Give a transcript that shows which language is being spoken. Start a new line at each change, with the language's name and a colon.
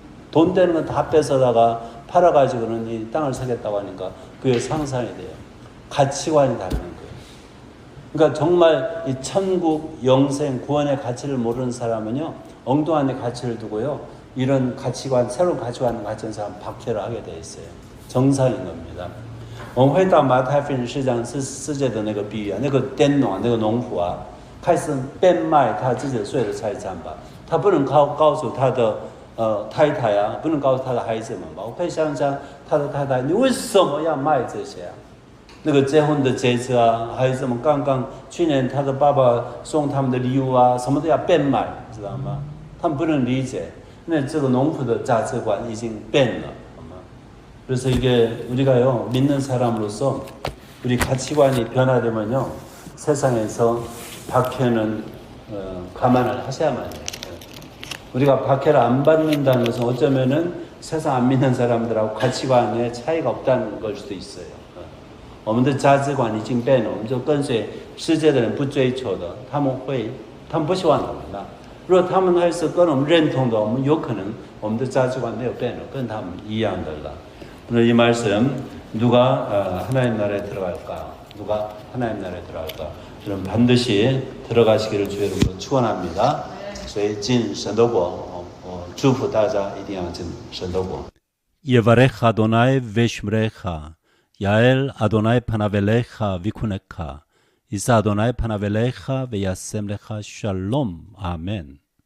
Korean: 돈 되는 건 다 뺏어다가 팔아가지고는 이 땅을 사겠다고 하니까 그게 상상이 돼요. 가치관이 다른 거예요. 그러니까 정말 이 천국, 영생, 구원의 가치를 모르는 사람은요, 엉뚱한 데 가치를 두고요, 이런 가치관, 새로운 가치관을 가진 사람 박해를 하게 돼 있어요. 정상인 겁니다.
Chinese: 我们回到马太福音10章14节的那个比喻啊，那个佃农啊，那个农夫啊，开始变卖他自己所有的财产吧，他不能告诉他的太太啊，不能告诉他的孩子们吧。我可以想想他的太太，你为什么要卖这些啊？那个结婚的戒指啊，还有什么刚刚去年他的爸爸送他们的礼物啊，什么都要变卖，知道吗？他们不能理解，那这个农夫的价值观已经变了。
Korean: 그래서 이게 우리가요, 믿는 사람으로서 우리 가치관이 변화되면요, 세상에서 박해는 감안을 하셔야만 해요. 우리가 박해를 안 받는다는 것은 어쩌면은 세상 안 믿는 사람들하고 가치관에 차이가 없다는 걸 수도 있어요.
Chinese: 我们的价值观已经变了，我们就跟随世界的人不追求的，他们不喜欢我们的。如果他们还是跟我们认同的，我们有可能我们的价值观没有变了，跟他们一样的了。
Korean: 오늘 이 말씀 누가 하나님 나라에 들어갈까? 누가 하나님 나라에 들어갈까? 저는 반드시 들어가시기를 주의 이름으로 축원합니다.
Chinese: 所以进神的国，祝福大家一定要进神的国。
Hebrew: יברך אדוני ושמרך, יעל אדוני פניו אליך ויחונך, יישא אדוני פניו אליך וישם לך שלום. אמן.